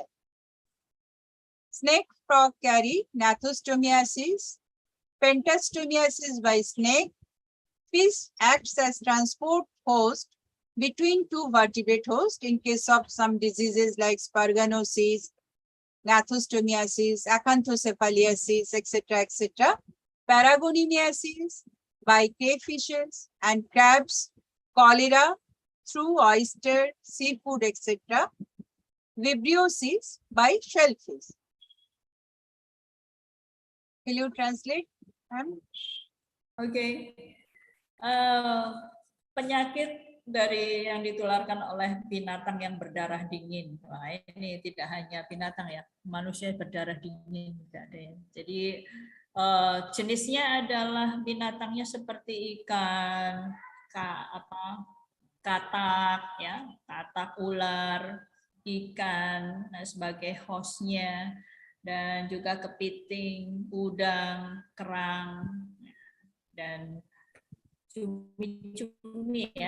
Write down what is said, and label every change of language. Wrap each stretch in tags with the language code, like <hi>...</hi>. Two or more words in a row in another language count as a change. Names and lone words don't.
<en>Snake frog carry gnathostomiasis, pentastomiasis by snake. Fish acts as transport host between two vertebrate hosts in case of some diseases like sparganosis, gnathostomiasis, acanthocephaliasis, etc., etc. Paragonimiasis by crayfishes and crabs, cholera through oyster, seafood, etc. Vibriosis by shellfish. Will you translate?</en> <id>Oke. Penyakit dari yang ditularkan oleh binatang yang berdarah dingin. Wah, ini tidak hanya binatang ya, manusia berdarah dingin juga ada ya. Jadi jenisnya adalah binatangnya seperti ikan, katak ya, katak, ular, ikan sebagai hostnya, dan juga kepiting, udang, kerang, dan cumi-cumi ya.</id>